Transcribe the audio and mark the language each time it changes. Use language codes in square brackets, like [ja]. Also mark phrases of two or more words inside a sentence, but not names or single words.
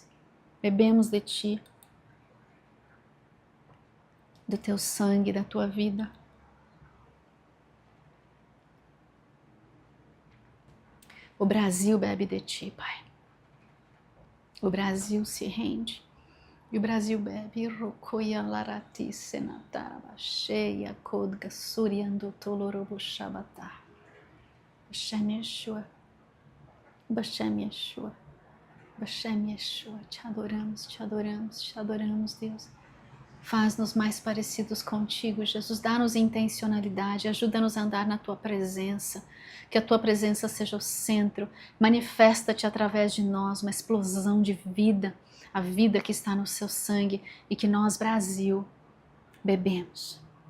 [pt] Bebemos de Ti, do Teu sangue, da Tua vida. O Brasil bebe de Ti, Pai. O Brasil se rende. E o Brasil bebe. Rokoya larati senatara cheia kodga suriando tolorobo shabata. [he] בשם ישוע. בשם ישוע. בשם ישוע. [pt] Te adoramos, te adoramos, te adoramos, Deus. Faz-nos mais parecidos contigo, Jesus. Dá-nos intencionalidade, ajuda-nos a andar na Tua presença. Que a Tua presença seja o centro. Manifesta-te através de nós, uma explosão de vida, a vida que está no Seu sangue e que nós, Brasil, bebemos.